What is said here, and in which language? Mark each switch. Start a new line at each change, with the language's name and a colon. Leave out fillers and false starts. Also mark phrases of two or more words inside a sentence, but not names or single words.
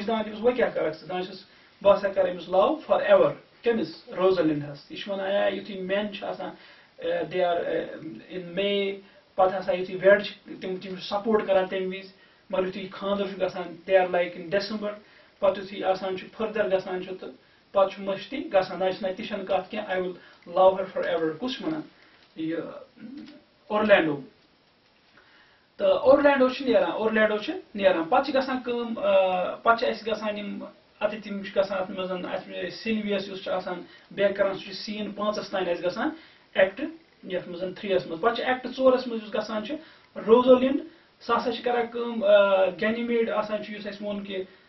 Kashmiri: دپان تٔمِس وۄنۍ کیٛاہ کرکھ ژٕ دپان چھِس بہٕ ہسا کرٕ أمِس
English: love forever
Kashmiri: کٔمِس روزلینڈس یہِ چھُ ونان یُتھُے مین چھِ آسان
English: they are in May
Kashmiri: پتہٕ ہسا یُتھُے ویڈ چھِ تِم چھِ سپورٹ کران تمہِ وِزِ مگر یُتھُے خانٛدر چھُ گژھان
English: they are like in December
Kashmiri: پتہٕ یُتھُے آسان چھُ فٔردر گژھان چھُ تہٕ پتہٕ چھُ مٔشتٕے گژھان دپان چھِس نہ تہِ چھنہٕ کتھ کینٛہہ
English: I will love her forever
Kashmiri: کُس چھُ ونان یہِ اورلینڈو تہٕ اورلینڈو چھُ نیران پتہٕ چھِ گژھان کٲم پتہٕ چھِ اَسہِ گژھان یِم اتٮ۪تھ یِم چھِ گژھان اتھ منٛز اَسہِ سِلوِیس یُس چھُ آسان بیک کران سُہ چھُ سیٖن 5 تانۍ اَسہِ گژھان ایکٹ یتھ منٛز 3 منٛز پتہٕ چھُ ایکٹ 4 منٛز یُس گژھان چھُ روزولینڈ سُہ ہسا چھِ کران کٲم گینیمیڈ آسان چھُ یُس اَسہِ ووٚن کہِ